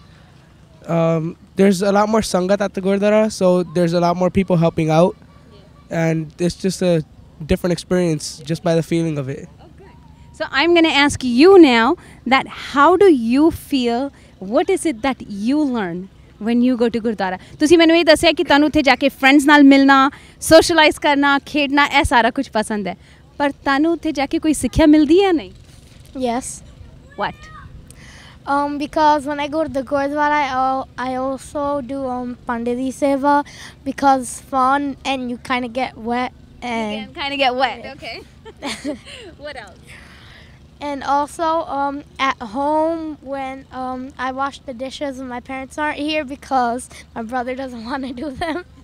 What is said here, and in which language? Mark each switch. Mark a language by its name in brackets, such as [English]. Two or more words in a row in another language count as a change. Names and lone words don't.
[English] There's a lot more sangat at the Gurudwara, so there's a lot more people helping out, and it's just a different experience just by the feeling of it. Okay. So I'm going to ask you now that how do you feel, what is it that you learn when you go to Gurudwara? [Punjabi] ਤੁਸੀ ਮੈਂਨੇ ਯੇ ਦੱਸਿਆ ਕਿ ਤਾਨੂੰ ਉੱਥੇ ਜਾਕੇ friends ਨਾਲ ਮਿਲਣਾ, socialize ਕਰਨਾ, ਖੇਡਣਾ, ਐ ਸਾਰਾ ਕੁਝ ਪਸੰਦ ਹੈ. ਪਰ ਤਾਨੂੰ ਉੱਥੇ ਜਾਕੇ ਕੋਈ ਸਿੱਖਿਆ ਮਿਲਦੀ ਹੈ ਨਹੀਂ? [English] Yes. What? Because when I go to the Gurudwara, I also do Panditi Seva because it's fun and you kind of get wet. And You kind of get wet. Okay. What else? And also at home when I wash the dishes and my parents aren't here because my brother doesn't want to do them.